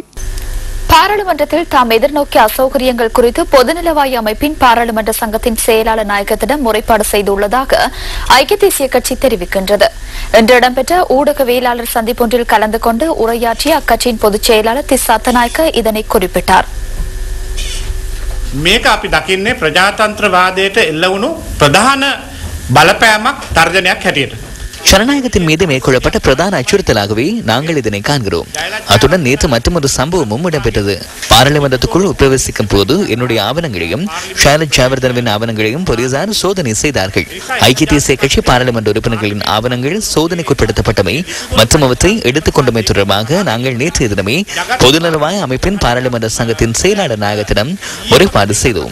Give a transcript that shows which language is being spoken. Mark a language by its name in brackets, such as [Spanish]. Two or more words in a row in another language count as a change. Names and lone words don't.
[Tamil] பாராளுமன்றத்தில் தாம் எதிர்நோக்கிய அசௌகரியங்கள் குறித்து பொதுநலவாய அமைப்பின் பாராளுமன்ற சங்கத்தின் செயலாளர் நாயகத்திடம் முறைப்பாடு செய்துள்ளதாக ஐக்கிய தேசிய கட்சி தெரிவிக்கின்றது. இன்று இடம்பெற்ற ஊடகவியலாளர் சந்திப்பொன்றில் கலந்து கொண்டு உரையாற்றிய அக்கட்சியின் பொதுச் செயலாளர் திஸ் சத்தநாயக்க இதனை குறிப்பிட்டார். [Sinhala] මේක අපි දකින්නේ ප්‍රජාතන්ත්‍රවාදයට එල්ල වුණු ප්‍රධාන බලපෑමක් තර්ජනයක් හැටියට. [Tamil] ஜனநாயகத்தின் மீது மேற்கொள்ளப்பட்ட பிரதான அச்சுறுத்தலாகவே நாங்கள் இதனை காண்கிறோம். அத்துடன் நேற்று மற்றொரு சம்பவமும் இடம்பெற்றது. பாராளுமன்றத்துக்குள் பிரவேசிக்கும் போது என்னுடைய ஆவணங்களையும் ஷாலட் ஜாவர்தனவின் ஆவணங்களையும் போலீசார் சோதனை செய்தார்கள். ஐக்கிய தேசிய கட்சி பாராளுமன்ற உறுப்பினர்களின் ஆவணங்கள் சோதனைக்குட்படுத்தப்பட்டமை மற்றும் அவற்றை எடுத்துக் கொண்டமை தொடர்பாக நாங்கள் நேற்றைய தினமே பொதுநலவாய அமைப்பின் பாராளுமன்ற சங்கத்தின் செயலாளர் நாயகத்திடம் முறைப்பாடு செய்தோம்.